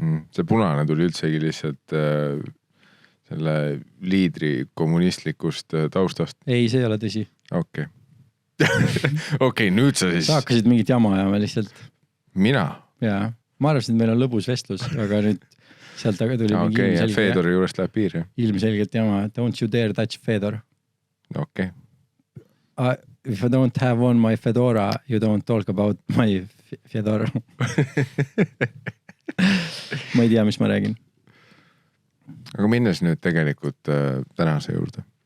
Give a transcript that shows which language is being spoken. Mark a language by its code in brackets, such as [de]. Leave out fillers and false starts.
[et] See punane tuli üldsegi lihtsalt selle liidri kommunistlikust taustast. Ei, see ei ole tõsi. Okei. Okei, nüüd sa siis... Sa hakkasid mingit jama ajama lihtsalt. Mina? Jaa. Ma arvasin, et meil on lõbus vestlus, aga nüüd sealt aga tuli mingi ilmselge. Okei, Fedori juurest läheb piir. Ilmselgelt jama. [en] Don't you dare touch Fedor. Okei. If I don't have on my fedora, you don't talk about my Fedor. [et] Ma ei tea, mis ma räägin. Aga minnes nüüd tegelikult tänase juurde.